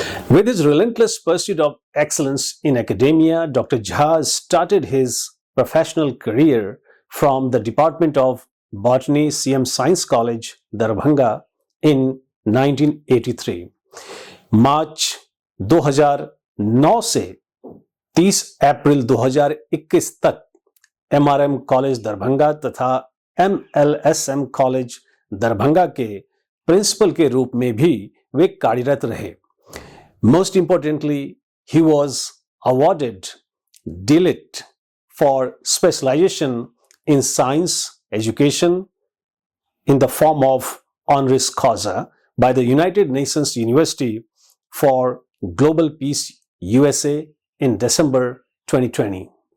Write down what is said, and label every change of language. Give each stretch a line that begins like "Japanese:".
English: With his relentless pursuit of excellence in academia, Dr. Jha started his professional career from the Department of Botany, CM Science College, Darbhanga in 1983.
Hindi: मार्च 2009 से 30 अप्रैल 2021 तक MRM college Darbhanga तथा MLSM college Darbhanga के principal के रूप में भी वे कार्यरत रहे.
English: Most importantly, he was awarded DLIT for specialization in science education in the form of honoris causa by the United Nations University for Global Peace USA in December 2020.